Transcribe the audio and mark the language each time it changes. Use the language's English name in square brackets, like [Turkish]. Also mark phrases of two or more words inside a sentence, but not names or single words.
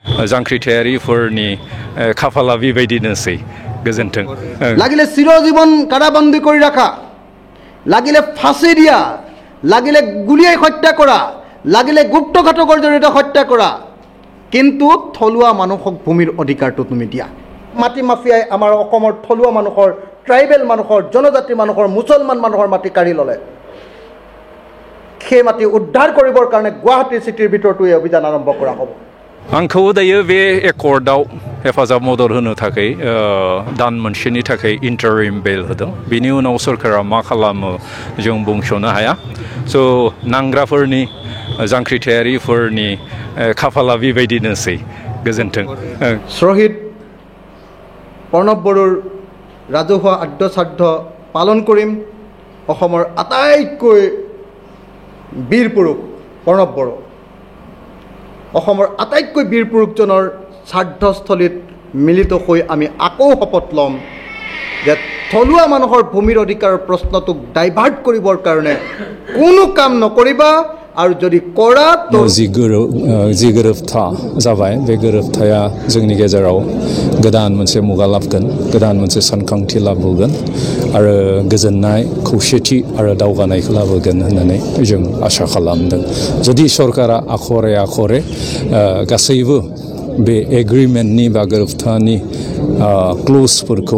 [Bodo] जांख्रिथायारिफोरनि खाफाला बेबायदिनोसै गोजोन्थों [Assamese] লাগিলে চিৰজীৱন কাৰাবন্দী কৰি ৰাখা লাগিলে ফাঁচি দিয়া লাগিলে গুলিয়াই হত্যা কৰা লাগিলে গুপ্তঘাতকৰ জৰিয়তে হত্যা কৰা কিন্তু থলুৱা মানুহক ভূমিৰ অধিকাৰটো তুমি দিয়া মাটি মাফিয়াই আমাৰ অসমৰ থলুৱা মানুহৰ ট্ৰাইবেল মানুহৰ জনজাতি মানুহৰ মুছলমান মানুহৰ মাটি কাঢ়ি ল'লে সেই মাটি উদ্ধাৰ কৰিবৰ কাৰণে গুৱাহাটী চিটিৰ ভিতৰতো এই অভিযান আৰম্ভ কৰা হ'ব [Bodo] आंखौ दायो बे एकर्डआव हेफाजाब मदद होनो थाखाय दान मोनसेनि थाखाय [English] interim bail [Bodo] होदों बिनि उनाव सरकारा मा खालामो जों बुंस'नो हाया स' नांग्राफोरनि जांख्रिथायारिफोरनि खाफाला बेबायदिनोसै गोजोन्थों [Assamese] শ্বহীদ প্ৰণৱ বড়োৰ ৰাজহুৱা আদ্যশ্ৰাদ্ধ পালন কৰিম অসমৰ আটাইতকৈ বীৰ পুৰুষ প্ৰণৱ বড়ো অসমৰ আটাইতকৈ বীৰ পুৰুষজনৰ শ্ৰাদ্ধস্থলীত মিলিত হৈ আমি আকৌ শপত ল'ম যে থলুৱা মানুহৰ ভূমিৰ অধিকাৰৰ প্ৰশ্নটোক ডাইভাৰ্ট কৰিবৰ কাৰণে কোনো কাম নকৰিবা আৰু যদি কৰা তো [Bodo] जि गोरोबथा जाबाय बे गोरोबथाया जोंनि गेजेराव गोदान मोनसे मुगा लाबोगोन गोदान मोनसे सानखांथि लाबोगोन आरो गोजोननाय खौसेथि आरो दावगानायखौ लाबोगोन होननानै जों आसा खालामदों जुदि सरकारा आखरे गासैबो बे एग्रिमेन्टनि बा गोरोबथानि क्ल'जफोरखौ